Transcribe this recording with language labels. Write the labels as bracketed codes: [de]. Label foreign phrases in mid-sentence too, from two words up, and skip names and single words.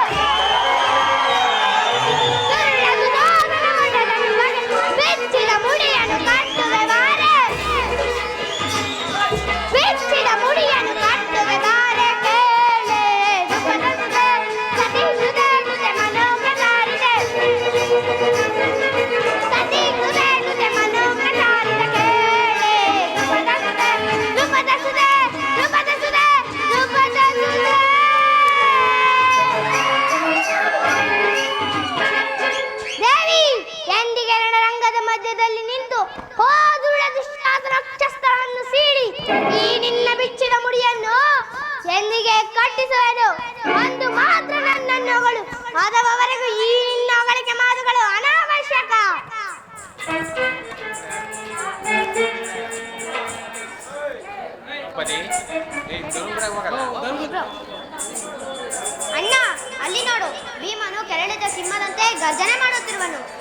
[kn] ದುರುಳ ದುಶಾಸನ ಮಂಡಲನ್ನು ಬಗೆದ, ಬೆಚ್ಚಿದ ಮುಡಿಯನ್ನು ಕಟ್ಟುವೆ ಬಾರೆ, ಬೆಚ್ಚಿದ ಮುಡಿಯನ್ನು ಕಟ್ಟುವೆ ಬಾರೆ, ಕೇಳೆ ದ್ರುಪದ ಸುದೆ, ಸತಿ ಸುದೆ ಸುದೆ ಮನೋಜ್ಞಚಾರಿತೆ, ಸತಿ ಸುದೆ ಸುದೆ ಮನೋಜ್ಞಚಾರಿತೆ, ಕೇಳೆ ದ್ರುಪದ ಸುದೆ, ದ್ರುಪದ ಸುದೆ, ದ್ರುಪದ ಸುದೆ, ದ್ರುಪದ ಸುದೆ. ದೇವಿ ಎಂದಿಗೆ ರಣರಂಗದ ಮಧ್ಯದಲ್ಲಿ ನಿಂತು ಹೋದುಳ ದುಶ್ಯಾಸನ ವಕ್ಷಸ್ಥಳವನ್ನು ಸೀಳಿ ಈ ನಿನ್ನ ಬಿಚ್ಚಿದ ಮುಡಿಯನ್ನು ಎಂದಿಗೆ ಕಟ್ಟಿಸುವೆನು. ಒಂದು ಮಾತ್ರ ನನ್ನನ್ನು ಹೊಗಳು, ಆದವರೆಗೂ ಈ ನಿನ್ನ ಹೊಗಳಿಕೆ ಮಾತುಗಳು ಅನಾವಶ್ಯಕ. ಅಣ್ಣ ಅಲ್ಲಿ ನೋಡು, ಭೀಮನು ಕೆರಳಿದ ಸಿಂಹದಂತೆ ಗರ್ಜನೆ ಮಾಡುತ್ತಿರುವನು.